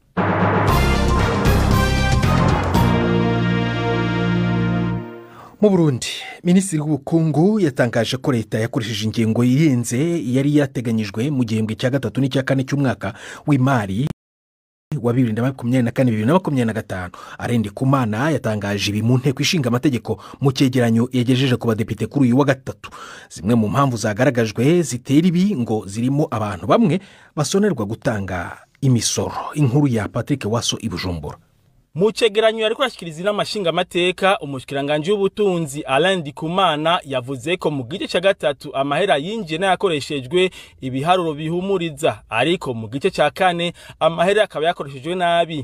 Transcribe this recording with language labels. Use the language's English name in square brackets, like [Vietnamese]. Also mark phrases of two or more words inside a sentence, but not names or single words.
[Kinyarwanda] Mu Burundi, Minisitiri w'Ubukungu yatangaje ko leta yakoresheje ingengo irenze yari yateganyijwe mu gihembwe cya gatatu n'icya kane cy'umwaka w'imari wa 2024-2025. Arendi Kumana yatangaje ibi mu nteko ishinga amategeko mu cyegeranyo yagejeje ku badepite kuri uyu wa gatatu. Zimwe mu mpamvu zagaragajwe zitera ibi ngo zirimo abantu bamwe basonerwa gutanga imisoro. Inkuru ya Patrick Waso i Bujumbura. [Rundi] Mu cegeranyo yari kurashikiriza n'amashinga amateka, umushikiranganje w'ubutunzi Arendi Kumana yavuze ko mu gice cya gatatu amahera yinjiye n'ayakoreshejwe ibiharuro bihumuriza, ariko mu gice cya kane amahera akaba yakoreshejwe nabi.